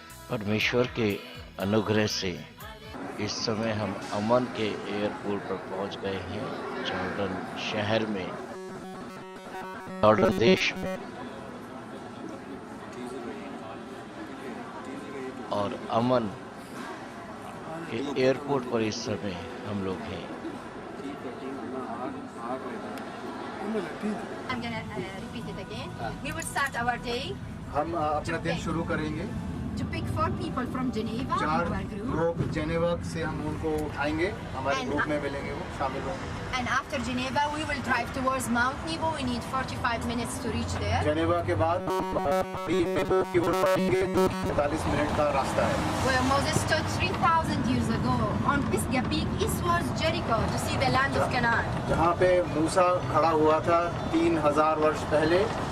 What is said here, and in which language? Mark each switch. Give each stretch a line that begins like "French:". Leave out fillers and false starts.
Hindi: परमेश्वर के अनुग्रह से इस समय हम अमन के एयरपोर्ट पर पहुंच गए हैं, जॉर्डन शहर में, जॉर्डन देश में। और अमन के एयरपोर्ट पर इस समय हम लोग हैं।
English: I'm gonna repeat it again. We will start our day.
Hindi: हम अपना दिन शुरू करेंगे।
English: To pick 4 people from Geneva into our group.
Hindi: लोग जेनेवा से हम उनको उठाएंगे, हमारे
English: And
Hindi: ग्रुप में मिलेंगे, वो शामिल होंगे।
English: And after Geneva, we will drive towards Mount Nebo. We need 45 minutes to reach there.
Hindi: Geneva के बाद की ओर बढ़ेंगे, 45 मिनट का रास्ता है।
English: Where Moses stood 3,000 years ago on Pisgah Peak eastwards Jericho to see the land of Canaan.
Hindi: जहाँ पे मूसा खड़ा हुआ था 3000 वर्ष पहले,